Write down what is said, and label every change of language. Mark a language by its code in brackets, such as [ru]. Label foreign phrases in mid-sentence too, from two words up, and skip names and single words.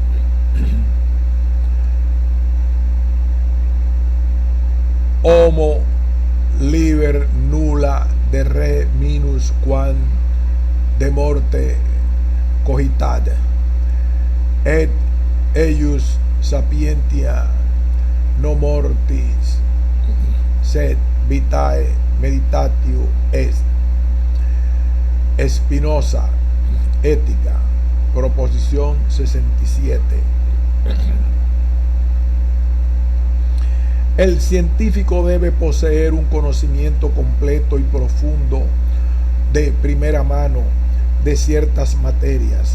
[la] Homo liber nulla de re minus quam de morte cogitat, et eius sapientia no mortis, sed vitae meditatio est. [es] Spinoza, Ética, proposición 67. El científico debe poseer un conocimiento completo y profundo de primera mano de ciertas materias.